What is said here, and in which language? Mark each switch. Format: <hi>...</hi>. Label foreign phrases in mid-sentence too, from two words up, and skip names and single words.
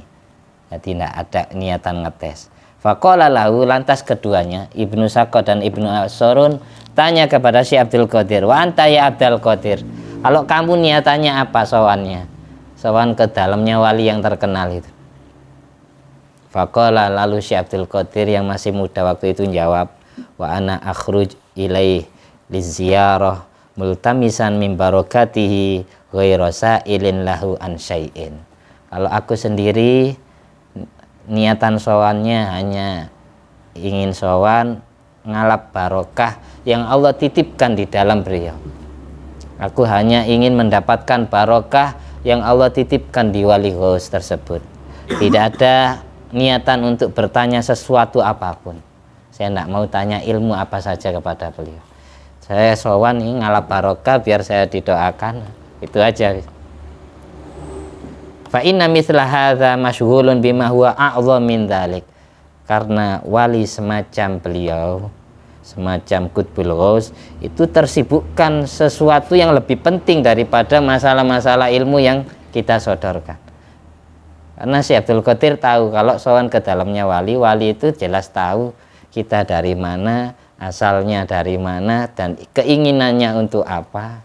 <id>Jadi tidak ada niatan ngetes.</id> <ar>فقال له,</ar> <id>lantas keduanya Ibnu Sako dan Ibnu Asorun tanya kepada si Abdul Qadir,</id> <ar>وأنت يا عبد القادر,</ar> <id>kalau kamu niatannya apa sowannya? Sowan ke dalamnya wali yang terkenal itu. Faqala, lalu si Abdul Qadir yang masih muda waktu itu jawab,</id> <ar>وأنا أخرج إليه للزيارة ملتمسا من بركاته غير سائل له عن شيء.</ar> <id>Kalau aku sendiri niatan sowannya hanya ingin sowan ngalap barokah yang Allah titipkan di dalam beliau. Aku hanya ingin mendapatkan barokah yang Allah titipkan di wali ghaus tersebut. Tidak ada niatan untuk bertanya sesuatu apapun. Saya tidak mau tanya ilmu apa saja kepada beliau. Saya sowan ini ngalap barokah biar saya didoakan, itu aja.</id> <ar>فإن مثل هذا مشغول بما هو أعظم من ذلك.</ar> <id>Karena wali semacam beliau, semacam Qutbul Ghaus, itu tersibukkan sesuatu yang lebih penting daripada masalah-masalah ilmu yang kita sodorkan. Karena si Abdul Qadir tahu kalau sowan ke dalamnya wali itu jelas tahu kita dari mana, asalnya dari mana, dan keinginannya untuk apa.</id>